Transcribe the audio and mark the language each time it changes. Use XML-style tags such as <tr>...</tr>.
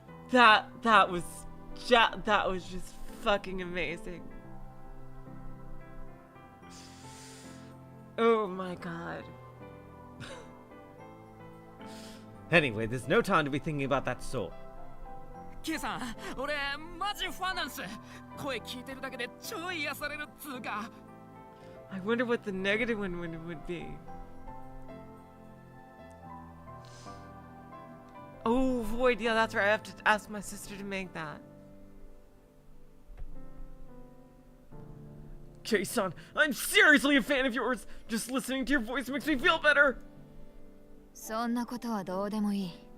<en>That was just fucking amazing. Oh my god. Anyway, there's no time to be thinking about that sword.</en> <ja>ケイさん、俺マジファンなんす。声聞いてるだけで超癒されるっつうか。</ja> <en>I wonder what the negative one would be. Oh, Void, yeah, that's right. I have to ask my sister to make that. Kei-san, I'm seriously a fan of yours. Just listening to your voice makes me feel better.</en> <ja>そんなことはどうでもいい。</ja>